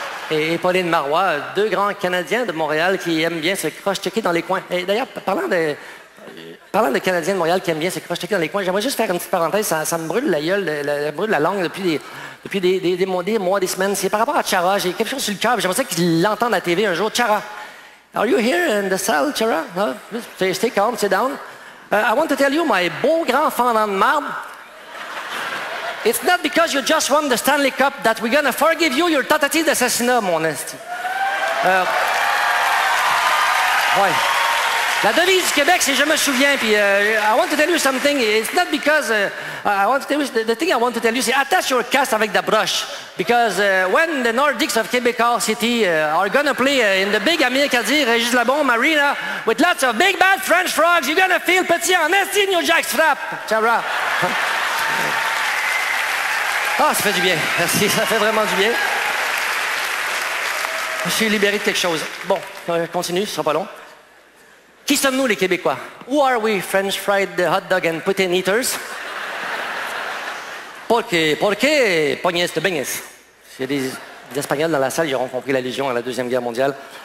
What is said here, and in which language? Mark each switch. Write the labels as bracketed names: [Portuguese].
[French] Et Pauline Marois, deux grands Canadiens de Montréal qui aiment bien se croche-checker dans les coins. Et d'ailleurs, parlant de Canadiens de Montréal qui aiment bien se croche-checker dans les coins, j'aimerais juste faire une petite parenthèse, ça me brûle la gueule, brûle la langue depuis des mois, des semaines. C'est par rapport à Chara, j'ai quelque chose sur le cœur, j'aimerais ça qu'ils l'entendent à la TV un jour. [English] Chara, are you here in the salle, Chara? No? Stay calm, sit down. I want to tell you, my [French] beau grand fendant de marde, [English] it's not because you just won the Stanley Cup that we're gonna forgive you your [French] tentative d'assassinat, mon esti. Ouais. La devise du Québec, c'est « Je me souviens », puis [English] I want to tell you something, it's not because, I want to tell you, the thing I want to tell you, [French] c'est attache [English] your cast [French] avec la broche. [English] Because when the Nordics of Québécois City are gonna play in the big Amir Kadir, Régis Labombe Arena, with lots of big bad French frogs, you're gonna feel [French] petit en esti, [English] New Jack's frappe. Ciao. [French] Ah, ça fait du bien. Merci, ça fait vraiment du bien. Je suis libéré de quelque chose. Bon, on continue, ce sera pas long. Qui sommes-nous, les Québécois? [English] Who are we, French fried hot dog and poutine eaters? [Spanish] Porque [French] Pognes de Beignes. S'il y a des Espagnols dans la salle, ils auront compris la Légion à la Deuxième Guerre mondiale.